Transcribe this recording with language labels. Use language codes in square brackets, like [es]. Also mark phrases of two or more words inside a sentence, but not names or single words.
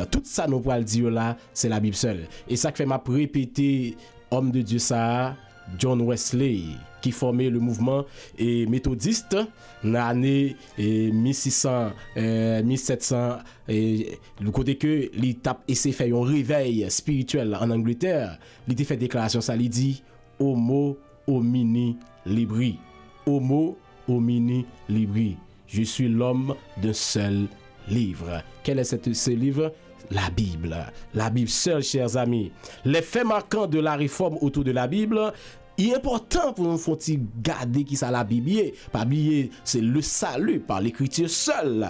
[fr] Tout ça, nous pouvons le dire là, c'est la Bible seule. Et ça fait m'a répéter, homme de Dieu ça, John Wesley, qui formait le mouvement méthodiste dans l'année 1600, 1700, le côté que l'étape essaie de faire un réveil spirituel en Angleterre, il a fait déclaration, ça lui dit [la] Homo homini libri. Homo homini libri. [fr] Je suis l'homme d'un seul livre. Quel est ce livre? La Bible. La Bible seule, chers amis. Les faits marquants de la réforme autour de la Bible, il est important pour nous garder qui ça la Bible. Pas oublier, c'est le salut par l'écriture seule.